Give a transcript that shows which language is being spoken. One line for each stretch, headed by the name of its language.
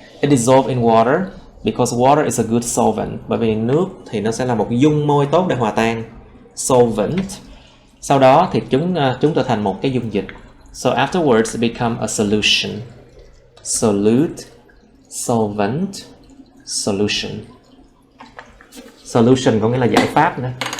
English: It dissolves in water because water is a good solvent.
Vietnamese: Bởi vì nước thì nó sẽ là một dung môi tốt để hòa tan. Solvent. Sau đó thì chúng trở thành một cái dung dịch.
English: So afterwards it become a solution. Solute, solvent, solution.
Vietnamese: Solution có nghĩa là giải pháp nữa.